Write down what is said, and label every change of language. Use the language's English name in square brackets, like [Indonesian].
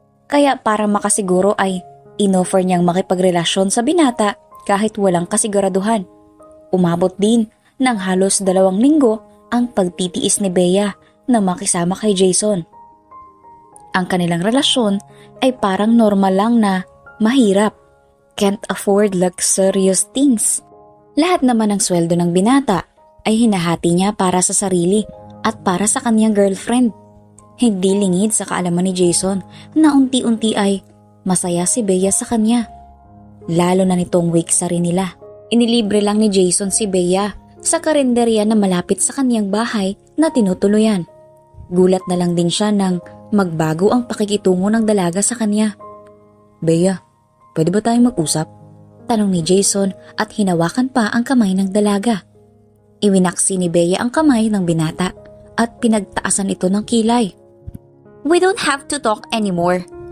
[Filipino] Kaya para makasiguro ay inoffer niyang makipagrelasyon sa binata kahit walang kasiguraduhan. Umabot din ng halos 2 linggo ang pagtitiis ni Bea na makisama kay Jason. Ang kanilang relasyon ay parang normal lang na mahirap. [English] Can't afford luxurious things. [Filipino] Lahat naman ng sweldo ng binata ay hinahati niya para sa sarili at para sa kanyang girlfriend. Hindi lingid sa kaalaman ni Jason na unti-unti ay masaya si Bea sa kanya. Lalo na nitong week sa rin nila. Inilibre lang ni Jason si Bea sa karinderya na malapit sa kanyang bahay na tinutuluyan. Gulat na lang din siya nang magbago ang pakikitungo ng dalaga sa kanya. Bea, pwede ba tayong mag-usap? Tanong ni Jason at hinawakan pa ang kamay ng dalaga. Iwinaksi ni Bea ang kamay ng binata at pinagtaasan ito ng kilay. [English] We don't have to talk anymore.